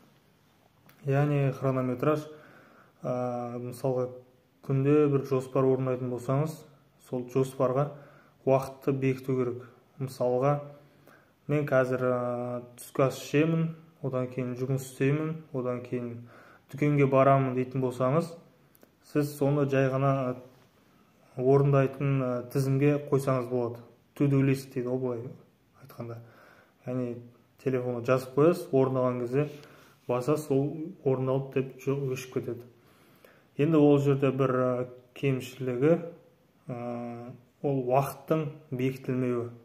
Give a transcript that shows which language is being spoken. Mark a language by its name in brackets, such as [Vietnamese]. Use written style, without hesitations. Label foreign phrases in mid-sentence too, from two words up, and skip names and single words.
[Kazakh] Яғни хронометраж, мысалға күнде бір жоспар орындайтын болсаңыз, сол жоспарға уақытты бекіту керек. Мысалға, мен қазір түскі ас ішемін, одан кейін жұмыс істеймін, одан кейін дүкенге барамын дейтін болсаңыз, сіз соны жай ғана орындайтын тізімге қойсаңыз болады. [English] To-do list [Kazakh] дейді ол, былай айтқанда. Яғни телефонға жазып қоясыз, орындаған кезде басасыз, ол орындалды деп өшіп кетеді. Енді ол жерде бір кемшілігі, ол уақыттың бекітілмеуі.